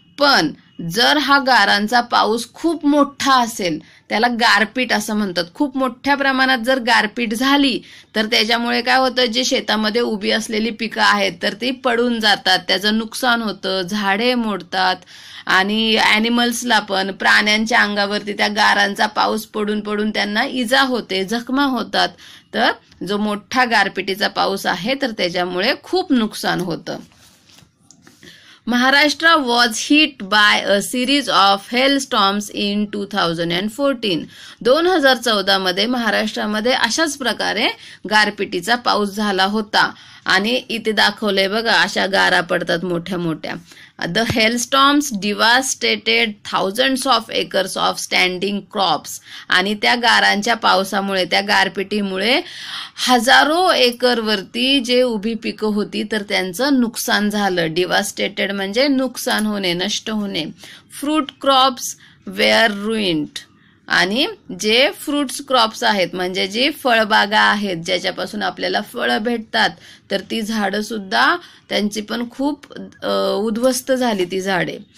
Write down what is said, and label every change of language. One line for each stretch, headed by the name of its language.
Marathi: पण जर हा गारांचा पाऊस खूप मोठा असेल, त्याला गारपीट असं म्हणतात, खूप मोठ्या प्रमाणात जर गारपीट झाली तर त्याच्यामुळे काय होतं, जे शेतामध्ये उभी असलेली पिकं आहेत तर ती पडून जातात, त्याचं नुकसान होतं, झाडे मोडतात, आणि ॲनिमल्सला पण, प्राण्यांच्या अंगावरती त्या गारांचा पाऊस पडून त्यांना इजा होते, जखमा होतात. तर जो मोठा गारपिटीचा पाऊस आहे तर त्याच्यामुळे खूप नुकसान होतं.
English: Maharashtra was hit by a series of hailstorms in 2014.
Marathi: 2014 मध्ये महाराष्ट्रामध्ये अशाच प्रकारे गारपिटीचा पाऊस झाला होता. आणि इथे दाखवलंय बघा, अशा गारा पडतात मोठ्या मोठ्या.
English: The hailstorms devastated thousands of acres of standing crops.
Marathi: आणि त्या गारांच्या पावसामुळे, त्या गारपिटीमुळे हजारो एकरवरती जे उभी पिकं होती तर त्यांचं नुकसान झालं. डिवास्टेटेड म्हणजे नुकसान होणे, नष्ट होणे.
English: Fruit crops were ruined.
Marathi: आणि जे फ्रुट्स क्रॉप्स आहेत म्हणजे जे फळबागा आहेत ज्याच्यापासून आपल्याला फळं भेटतात तर ती झाडं सुद्धा, त्यांची पण खूप उद्ध्वस्त झाली ती झाडे.